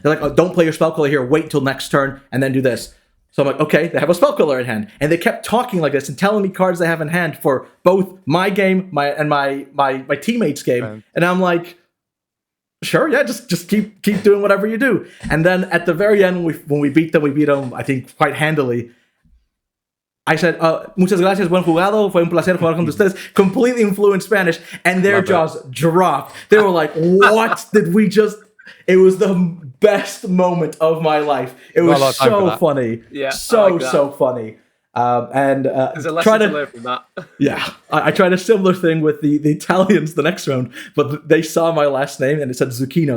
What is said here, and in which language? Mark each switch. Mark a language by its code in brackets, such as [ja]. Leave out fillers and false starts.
[en] They're like, oh, don't play your spell queller here. Wait till next turn and then do this. So I'm like, okay, they have a spell queller in hand, and they kept talking like this and telling me cards they have in hand for both my game, my teammates' game, and I'm like, sure, yeah, just keep doing whatever you do. And then at the very end, when we beat them, I think quite handily. I said, [es] muchas gracias, buen jugado, fue un placer jugar con ustedes, [en] completely in fluent Spanish, and their jaws dropped. They were like, what did we just... It was the best moment of my life. It was so funny. Yeah, so funny. There's a lesson to learn from that. Yeah, I tried a similar thing with the Italians the next round, but they saw my last name and it said Zucchino.